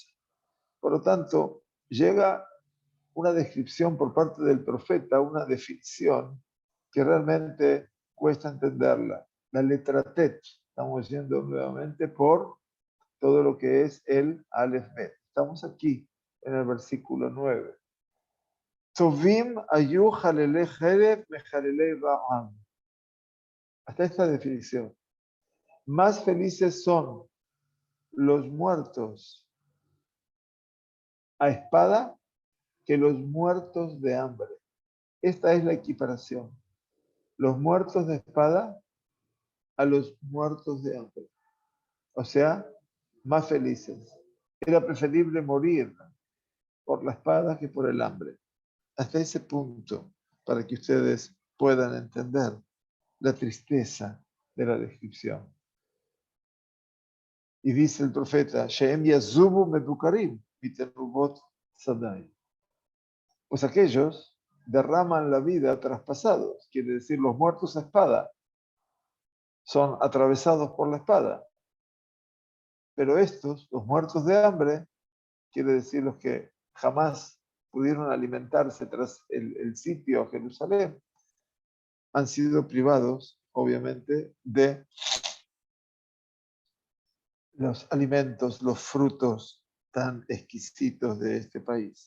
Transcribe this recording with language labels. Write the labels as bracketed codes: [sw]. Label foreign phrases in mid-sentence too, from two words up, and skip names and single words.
[es] Por lo tanto, llega una descripción por parte del profeta, una definición que realmente cuesta entenderla. La letra Tet, estamos yendo nuevamente por todo lo que es el Aleph Bet. Estamos aquí en el versículo 9. [he] טובים היו חללי חרב מחללי רעב. [es] Hasta esta definición. Más felices son los muertos a espada que los muertos de hambre. Esta es la equiparación. Los muertos de espada a los muertos de hambre. O sea, más felices. Era preferible morir por la espada que por el hambre. Hasta ese punto, para que ustedes puedan entender la tristeza de la descripción. Y dice el profeta, [he] שהם יזובו מדקרים מתנובות שדי. [es] Pues aquellos derraman la vida traspasados, quiere decir los muertos a espada, son atravesados por la espada. Pero estos, los muertos de hambre, quiere decir los que jamás pudieron alimentarse tras el sitio a Jerusalén, han sido privados, obviamente, de los alimentos, los frutos tan exquisitos de este país.